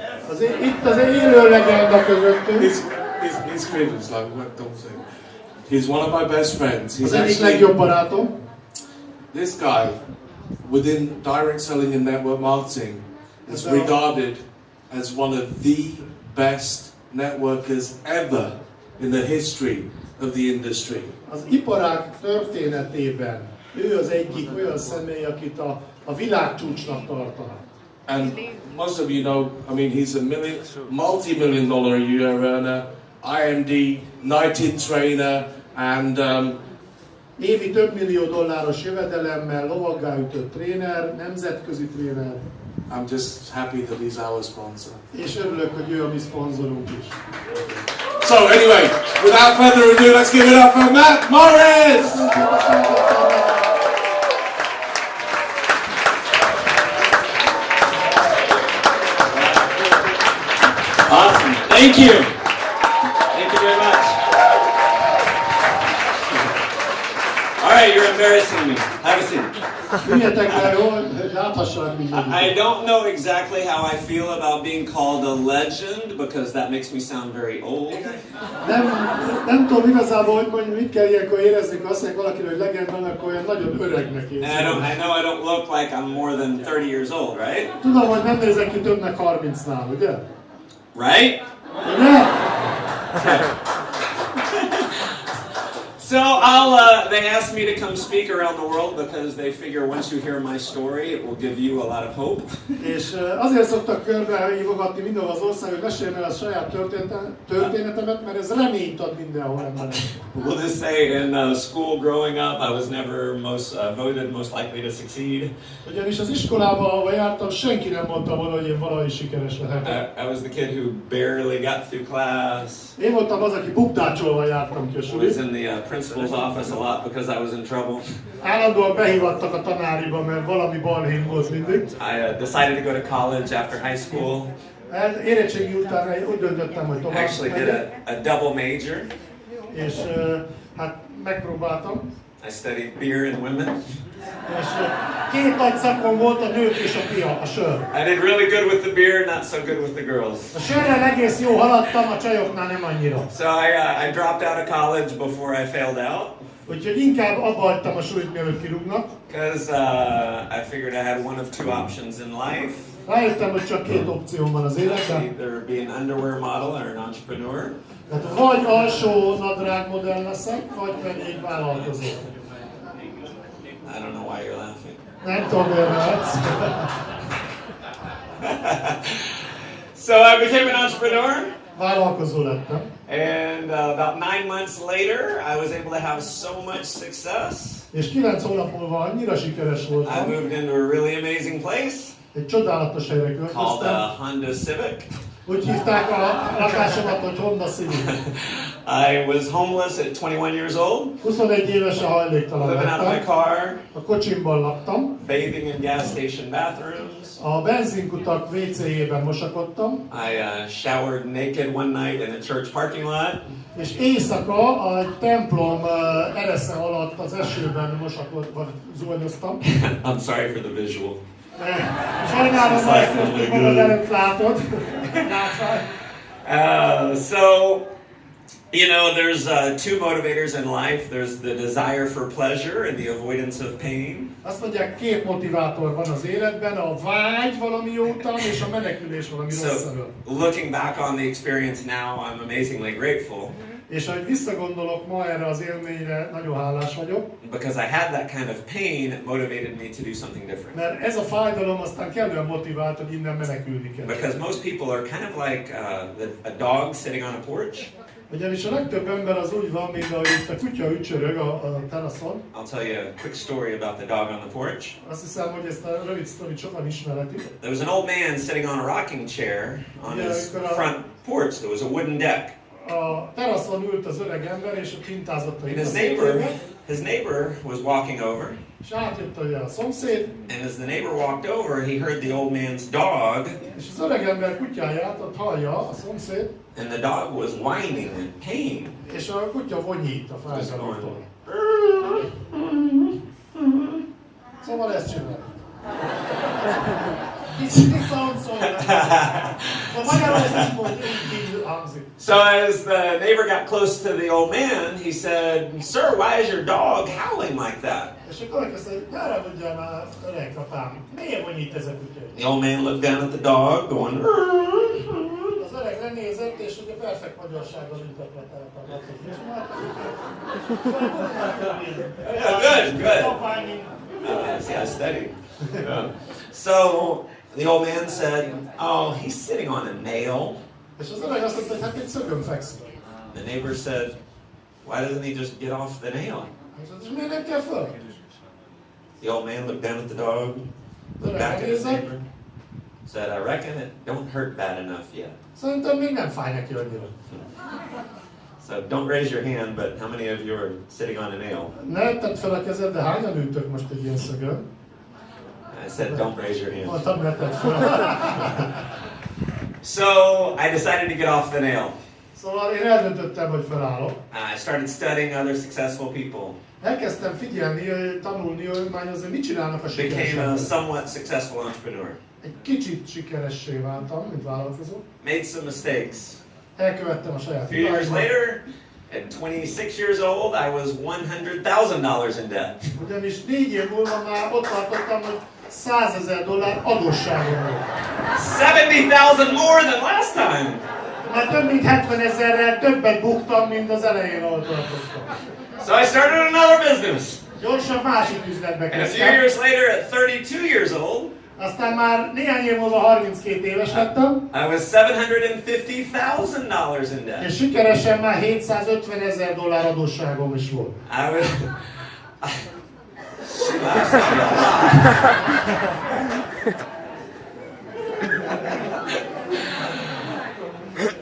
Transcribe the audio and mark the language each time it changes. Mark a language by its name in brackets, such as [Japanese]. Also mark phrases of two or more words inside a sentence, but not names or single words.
[Hungarian] Itt az élő legenda közöttünk. [English] His friend is like, what don't say. He's one of my best friends. He's [Hungarian] Az egyik [English] actually [Hungarian] legjobb barátom. [English] this guy within direct selling and network marketing is regarded as one of the best networkers ever in the history of the industry. [Hungarian] Az iparág történetében ő az egyik olyan személy, akit a világcsúcsnak tartanak. [English] And most of you know, I mean, he's a multi-million dollar a year earner, IMD, knighted trainer, and [Hungarian] évi több millió dolláros jövedelemmel, lovaggá ütött tréner, nemzetközi tréner. [English] I'm just happy that he's our sponsor. [Hungarian] És örülök, hogy ő a mi szponzorunk is. [English] So anyway, without further ado, let's give it up for Matt Morris! Awesome. Thank you. Thank you very much. All right, you're embarrassing me. Have a seat. I don't know exactly how I feel about being called a legend because that makes me sound very old. [Hungarian] Nem tudom igazából, hogy mondjuk mit kell ilyenkor érezni, azt mondják valakiről, hogy legenda, akkor olyan nagyon öregnek érzi. [English] I know I don't look like I'm more than 30 years old, right? [Hungarian] Tudom, hogy nem nézek ki többnek 30-nál, ugye? [English] Right? [Hungarian] Ugye? [English] So they asked me to come speak around the world because they figure once you hear my story, it will give you a lot of hope. [Hungarian] És azért szoktak körbe hívogatni mindenhol az ország, hogy meséljem el a saját történetemet, mert ez reményt ad mindenhol embernek. [English] We'll just say in school growing up, I was never voted most likely to succeed. [Hungarian] Ugyanis az iskolában, ahol jártam, senki nem mondta volna, hogy én valahogy sikeres lehetek. [English] I was the kid who barely got through class. [Hungarian] Én voltam az, aki bukdácsolva jártam ki a [English] I [Hungarian] sulit. [English] was in the principal's office a lot because I was in trouble. [Hungarian] Állandóan behívattak a tanáriba, mert valami balhém volt mindig. [English] I decided to go to college after high school. [Hungarian] Érettségi után úgy döntöttem, hogy tovább [English] Actually did a double major. [Hungarian] És hát megpróbáltam. [English] I studied beer and women. [Hungarian] És két nagy szakon volt, a nők és a sör. [English] I did really good with the beer, not so good with the girls. [Hungarian] A sörrel egész jó haladtam, a csajoknál nem annyira. [English] So I dropped out of college before I failed out. [Hungarian] Úgyhogy inkább abba hagytam a sulit, mielőtt kirúgnak. [English] Because I figured I had one of two options in life. [Hungarian] Rájöttem, hogy csak két opcióm van az életben. [English] Either be an underwear model or an entrepreneur. [Hungarian] Tehát vagy alsó nadrág modell leszek, vagy pedig vállalkozó. [English] I don't know why you're laughing. [Hungarian] Nem tudom, miért látsz. [English] So I became an entrepreneur. [Hungarian] Vállalkozó lettem. [English] And about 9 months later, I was able to have so much success. [Hungarian] És 9 hónap múlva annyira sikeres [English] I [Hungarian] voltam. [English] moved into a really amazing place. [Hungarian] Egy csodálatos helyre [English] Called [Hungarian] költöztem. [English] Honda Civic. [Hungarian] Úgy hívták a lakásomat, hogy Honda Civic. [English] I was homeless at 21 years old. [Hungarian] 21 évesen hajléktalan [English] Living out of my [Hungarian] lettem. [English] car. [Hungarian] A kocsimban laktam. [English] Bathing in gas station bathrooms. [Hungarian] A benzinkutak WC-jében mosakodtam. [English] I showered naked one night in a church parking lot. [Hungarian] És éjszaka a templom eresze alatt az esőben mosakodva zuhanyoztam. [English] I'm sorry for the visual. [Hungarian] Sajnálom, hogy magad előtt látod. [English] So, you know, there's two motivators in life. There's the desire for pleasure and the avoidance of pain. [Hungarian] Azt mondják, két motivátor van az életben, a vágy valami jó után és a menekülés valami rossz elől. [English] Looking back on the experience now, I'm amazingly grateful. [Hungarian] És ahogy visszagondolok ma erre az élményre, nagyon hálás vagyok. [English] Because I had that kind of pain, it motivated me to do something different. [Hungarian] Mert ez a fájdalom aztán kellően motivált, hogy innen menekülni kell. [English] Because most people are kind of like a dog sitting on a porch. [Hungarian] Ugyanis a legtöbb ember az úgy van, mint ahogy itt a kutya ücsörög a teraszon. [English] I'll tell you a quick story about the dog on the porch. [Hungarian] Azt hiszem, hogy ezt a rövid sztorit sokan ismeretik. [English] There was an old man sitting on a rocking chair on his front porch. There was a wooden deck. [Hungarian] A teraszon ült az öreg ember, és ott hintázott a [English] His neighbor was walking over. [Hungarian] És átjött a szomszéd. [English] And as the neighbor walked over, he heard the old man's dog. [Hungarian] És az öreg ember kutyáját ott hallja a szomszéd. [English] And the dog was whining in pain. [Hungarian] És a kutya vonyít a fájdalomtól. Szóval ezt csinálja. Magyarul ezt így mondja, így hangzik. [English] So as the neighbor got close to the old man, he said, "Sir, why is your dog howling like that?" [Hungarian] És akkor elkezdte, hogy ne haragudjál már, öreg apám, miért vonít ez a kutya? [English] The old man looked down at the dog, going, [Hungarian] Az öreg lenézett, és ugye perfekt magyarsággal interpretálta a message. [English] Yeah, good. Yeah, steady. So the old man said, "Oh, he's sitting on a nail." [Hungarian] És az öreg azt mondta, hogy hát egy szögön fekszik. [English] The neighbor said, "Why doesn't he just get off the nail?" [Hungarian] És miért nem kell föl? [English] The old man looked down at the dog, looked back at his neighbor, said, "I reckon it don't hurt bad enough yet." [Hungarian] Szerintem még nem fáj neki annyira. [English] So don't raise your hand, but how many of you are sitting on a nail? [Hungarian] Ne tedd fel a kezed, de hányan ültök most egy ilyen szögön? [English] I said, don't raise your hand. [Hungarian] Mondtam, ne tedd fel. [English] So I decided to get off the nail. [Hungarian] Szóval én eldöntöttem, hogy felállok. [English] I started studying other successful people. [Hungarian] Elkezdtem figyelni, tanulni, hogy már azért mit csinálnak a [English] Became a [Hungarian] sikeresek. [English] somewhat successful entrepreneur. [Hungarian] Egy kicsit sikeressé váltam, mint vállalkozó. [English] Made some mistakes. [Hungarian] Elkövettem a A saját [English] few years [Hungarian] hibáimat. [English] later, at 26 years old, I was $100,000 in debt. [Hungarian] Ugyanis 4 év múlva már ott tartottam, hogy $100,000 adósságom volt. [English] 70,000 more than last time. [Hungarian] Már több mint 70,000-rel többet buktam, mint az elején, ahol tartottam. [English] So I started another business. [Hungarian] Gyorsan másik üzletbe [English] And a few [Hungarian] kezdtem. [English] years later, at 32 years old, [Hungarian] Aztán már néhány év múlva 32 éves lettem, [English] I was $750,000 in debt. [Hungarian] és sikeresen már $750,000 adósságom is volt. [English] I was. She laughs at me a lot.